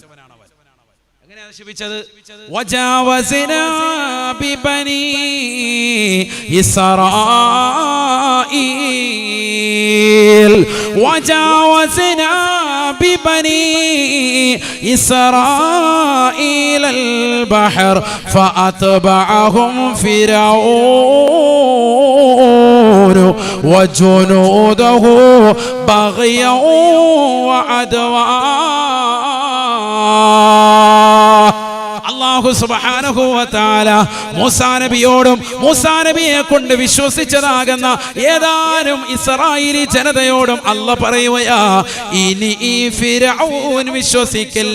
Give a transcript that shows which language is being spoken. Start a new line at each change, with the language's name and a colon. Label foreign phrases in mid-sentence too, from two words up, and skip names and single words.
Malayalam: എങ്ങനെയാ നശിപ്പിച്ചത്?
Arabic: وجاوزنا ببني إسرائيل وجاوزنا ببني إسرائيل البحر فأتبعهم فرعون وجنوده بغيا وعدوا. الله سبحانه وتعالى
Malayalam: മൂസാ നബിയോടും മൂസാ നബിയെ കൊണ്ട് വിശ്വസിച്ചതാകുന്ന ഏതാനും ഇസ്രായേലി ജനതയോടും അല്ലാഹ് പറയുകയാ, ഇനി ഈ ഫിർഔൻ വിശ്വസിക്കില്ല.